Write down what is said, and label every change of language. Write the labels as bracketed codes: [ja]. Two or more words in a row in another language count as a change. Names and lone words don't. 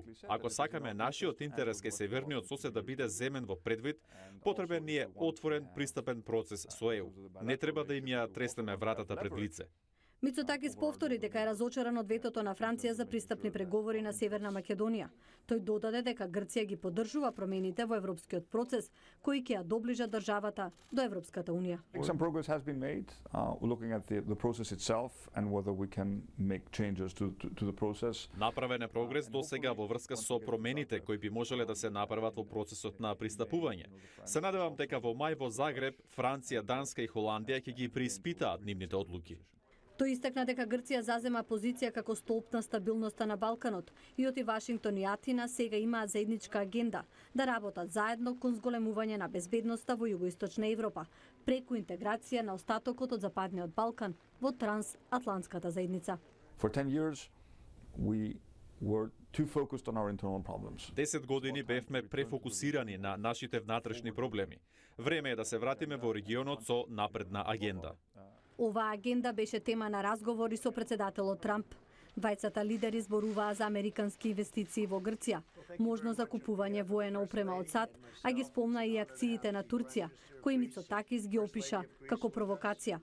[mk] Ако сакаме нашиот интерес кај северниот сосед да биде земен во предвид, потребен ни е отворен пристапен процес со ЕУ. Не треба да им ја треснеме вратата пред лице. Мицотакис повтори дека е разочаран од ветото на Франција за пристапни преговори на Северна Македонија. Тој додаде дека Грција ги поддржува промените во европскиот процес, кои ќе ја доближат државата до Европската унија. [en] Some progress has been made looking at the process itself and whether we can make changes to the process. [mk] Направен е прогрес досега во врска со промените кои би можеле да се направат во процесот на пристапување. Се надевам дека во мај во Загреб, Франција, Данска и Холандија ќе ги преиспитаат нивните одлуки. Тој истакна дека Грција зазема позиција како столб на стабилноста на Балканот и оти Вашингтон и Атина сега имаат заедничка агенда да работат заедно кон зголемување на безбедноста во југоисточна Европа, преку интеграција на остатокот од Западниот Балкан во трансатлантската заедница. [en] For 10 years we were too focused on our internal problems. [mk] 10 години бевме префокусирани на нашите внатрешни проблеми. Време е да се вратиме во регионот со напредна агенда. Оваа агенда беше тема на разговори со председателот Трамп. Двајцата лидери зборуваа за американски инвестиции во Грција, можно за купување воена опрема од САД, а ги спомна и акциите на Турција, кои Мицотакис ги опиша како провокација.